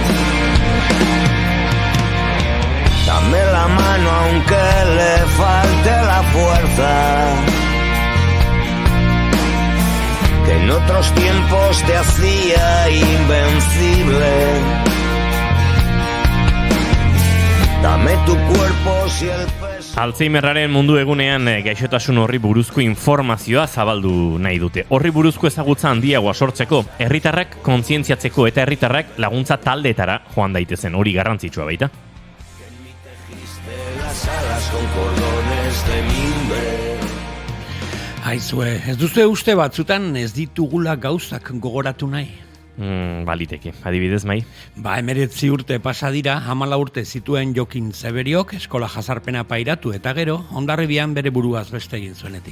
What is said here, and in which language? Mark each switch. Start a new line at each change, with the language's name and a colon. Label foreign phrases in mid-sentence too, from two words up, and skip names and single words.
Spanish: Dame la mano aunque le falte la fuerza, que en otros tiempos te hacía invencible. Dame tu cuerpo si el peso...
Basque: Alzheimerraren mundu egunean gaixotasun horri buruzko informazioa zabaldu nahi dute. Horri buruzko ezagutza handiagoa sortzeko, herritarrak kontzientziatzeko eta herritarrak laguntza taldeetara joan daitezen, hori garrantzitsua baita.
Spanish: Las alas con cordones de mimbre.
Basque: Aizue, ez duzue uste batzutan ez ditugula gauzak gogoratu nahi? Baliteke, adibidez Mai. 19 urte pasa dira, 14 urte zituen Jokin Zeberiok eskola jazarpena pairatu eta gero, Hondarribian bere buruaz beste egin zuenetik.